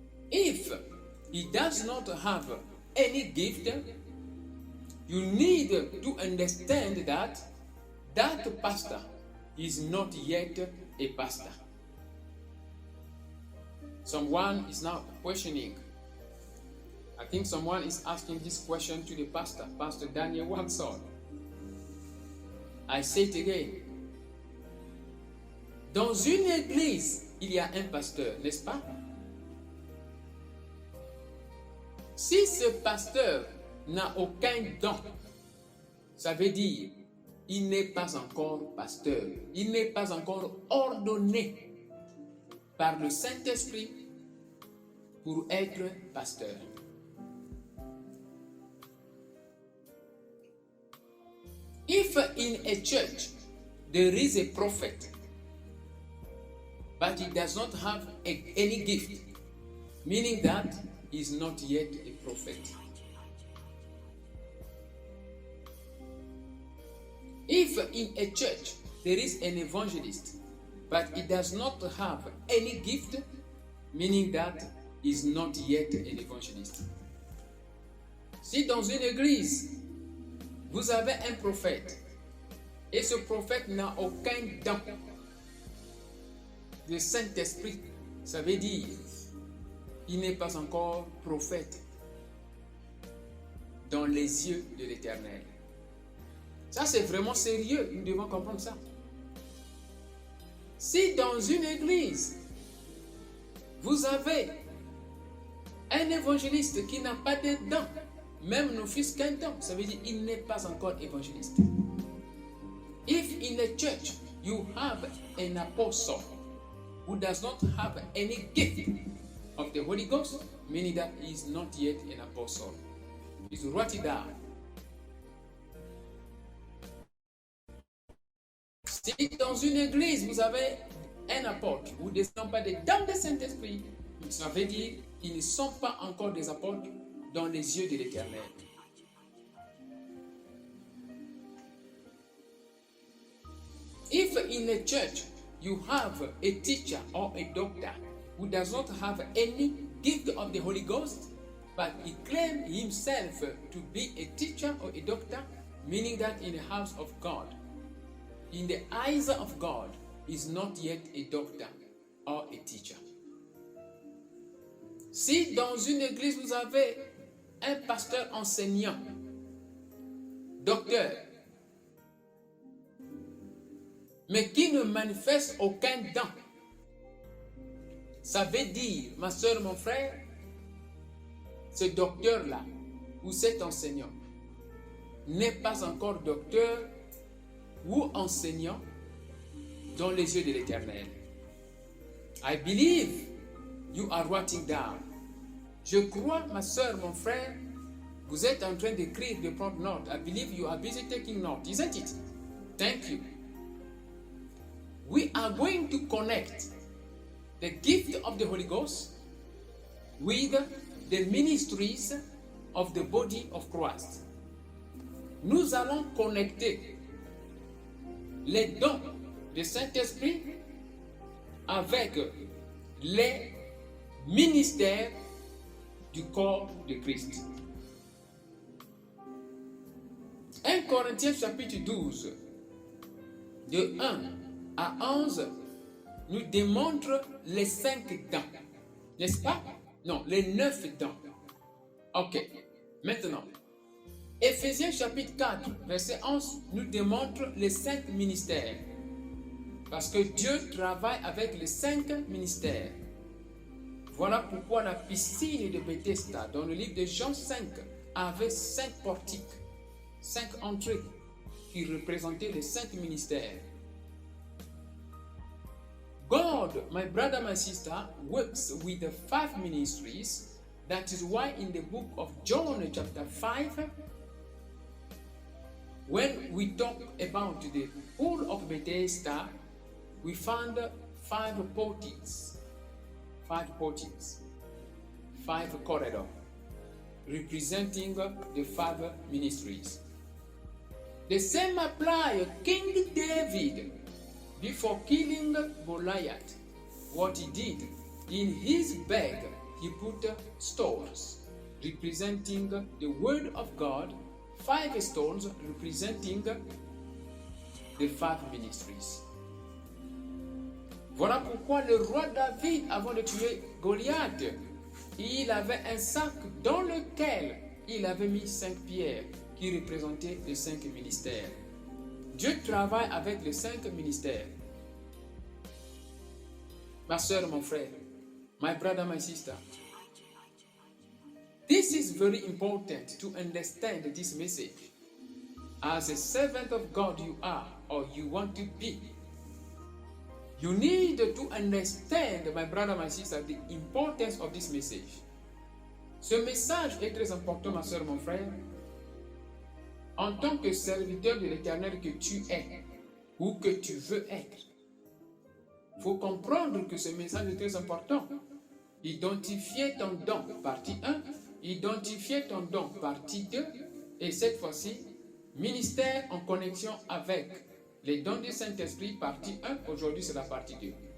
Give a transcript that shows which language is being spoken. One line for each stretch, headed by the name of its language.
English: If he does not have any gift, you need to understand that that pastor is not yet a pastor. Someone is now questioning. I think someone is asking this question to the pastor, Pastor Daniel Watson. I say it again.
French: Dans une église, il y a un pasteur, n'est-ce pas? Si ce pasteur n'a aucun don, ça veut dire il n'est pas encore pasteur. Il n'est pas encore ordonné par le Saint-Esprit pour être pasteur.
English: If in a church there is a prophet, but he does not have any gift, meaning that he is not yet a prophet. If in a church there is an evangelist, but he does not have any gift, meaning that he is not yet an evangelist.
French: Si dans une église, vous avez un prophète, et ce prophète n'a aucun don, le Saint-Esprit, ça veut dire, il n'est pas encore prophète dans les yeux de l'Éternel. Ça, c'est vraiment sérieux. Nous devons comprendre ça. Si dans une église, vous avez un évangéliste qui n'a pas de dents, même ne fût-ce qu'un temps, ça veut dire qu'il n'est pas encore évangéliste.
English: If in a church you have an apostle who does not have any gift of the Holy Ghost, meaning that he is not yet an apostle. Please write it down.
French: Si dans une église vous avez un apôtre ou des gens pas des dents de Saint-Esprit, ça veut dire qu'ils ne sont pas encore des apôtres dans les yeux de l'Éternel.
English: If in a church you have a teacher or a doctor who does not have any gift of the Holy Ghost, but he claims himself to be a teacher or a doctor, meaning that in the house of God, in the eyes of God, is not yet a doctor or a teacher.
French: Si dans une église vous avez un pasteur enseignant, docteur, mais qui ne manifeste aucun don, ça veut dire, ma soeur, mon frère, ce docteur-là ou cet enseignant n'est pas encore docteur ou enseignant dans les yeux de l'Éternel.
English: I believe you are writing down.
French: Je crois, ma soeur, mon frère, vous êtes en train d'écrire, de prendre note.
English: I believe you are busy taking note, isn't it? Thank you. We are going to connect the gift of the Holy Ghost with the ministries of the body of Christ.
French: Nous allons connecter les dons du Saint-Esprit avec les ministères du corps de Christ. 1 Corinthiens chapitre 12, de 1 à 11, nous démontre les 5 dents. N'est-ce pas? Non, les 9 dents. Ok, maintenant, Éphésiens chapitre 4, verset 11, nous démontre les 5 ministères. Parce que Dieu travaille avec les 5 ministères. Voilà pourquoi la piscine de Bethesda, dans le livre de Jean 5, avait 5 portiques, 5 entrées, qui représentaient les 5 ministères.
English: God, my brother, my sister, works with the 5 ministries. That is why in the book of John chapter 5, when we talk about the pool of Bethesda, we found 5 portiques, 5 portiques, 5 corridors, representing the 5 ministries. The same applies King David. Before killing Goliath, what he did, in his bag he put stones representing the word of God, 5 stones representing the 5 ministries.
French: Voilà pourquoi le roi David, avant de tuer Goliath, il avait un sac dans lequel il avait mis 5 pierres qui représentaient les 5 ministères. Dieu travaille avec les 5 ministères. Ma soeur, mon frère,
English: my brother, my sister. This is very important to understand this message. As a servant of God you are, or you want to be, you need to understand, my brother, my sister, the importance of this message.
French: Ce message est très important, ma soeur, mon frère. En tant que serviteur de l'Éternel que tu es, ou que tu veux être, il faut comprendre que ce message est très important. Identifier ton don, partie 1, identifier ton don, partie 2, et cette fois-ci, ministère en connexion avec les dons du Saint-Esprit, partie 1, aujourd'hui c'est la partie 2.